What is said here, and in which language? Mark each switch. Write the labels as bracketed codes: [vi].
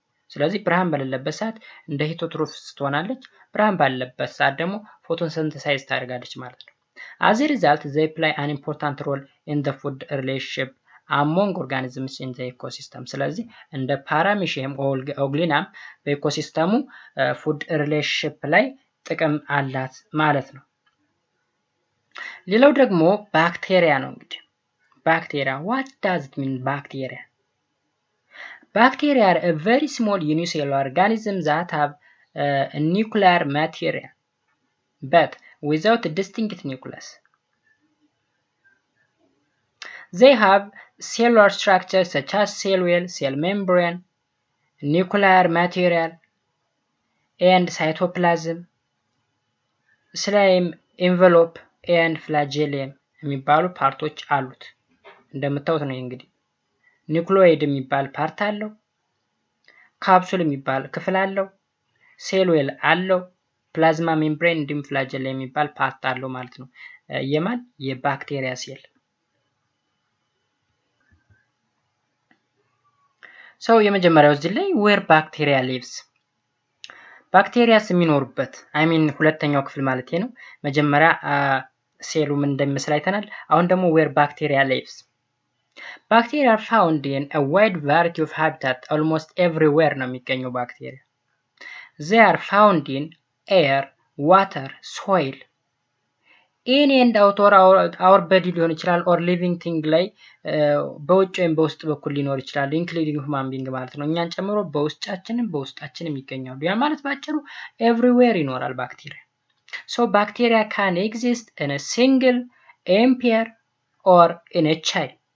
[am] ስለዚህ ብርሃን በሌለበት ሰዓት እንደ ሄትሮትሮፍስ ትሆናለች፣ ብርሃን ባለበት ሰዓት ደግሞ ፎቶሲንተሳይዝ ታደርጋለች ማለት ነው። [en] as a result they play an important role in the food relationship among organisms in the ecosystem. [am] ስለዚህ እንደ ፓራሚሽም ኦግሊናም በኢኮሲስተሙ ፉድ ሪሌሽንሺፕ ላይ ጥቅም አላት ማለት ነው። ሌላው ደግሞ ባክቴሪያ ነው። እንግዲህ ባክቴሪያ [en] what does it mean? Bacteria are a very small unicellular organism that have a nuclear material but without a distinct nucleus. They have cellular structures such as cell wall, cell membrane, nuclear material, and cytoplasm, slime, envelope, and flagellum [am] የሚባሉ ፓርቶች አሉት። እንደምታዩት ነው እንግዲህ ኒውክሊዮይድ የሚባል ፓርት አለው፣ ካፕሱል የሚባል ክፍል አለው፣ ሴል ዌል አለው፣ ፕላዝማ ሜምብሬን እንዲሁም ፍላጀለም የሚባል ፓርት አለው ማለት ነው። የማን የባክቴሪያ ሴል። ሰው የመጀመሪያው እዚህ ላይ [en] where bacteria lives [am] ባክቴሪያስ የሚኖሩበት ሁለተኛው ክፍል ማለት ነው። መጀመሪያ ሴሉ ምን እንደሚመስል አይተናል። አሁን ደግሞ where bacteria lives. [en] Bacteria are found in a wide variety of habitat, almost everywhere [am] ነው የሚገኘው ባክቴሪያ። [en] They are found in air, water, soil, in and out our body [am] ሊሆን ይችላል [en] or living thing [am] ላይ በውጭ ወይም በውስጥ በኩል ሊኖር ይችላል [en] including human being [am] ማለት ነው። እኛን ጨምሮ በውስጣችንም ይገኛሉ። ያ ማለት ባጭሩ [en] everywhere [am] ይኖራል ባክቴሪያ። [en] So bacteria can exist in a single, pair or in a chain.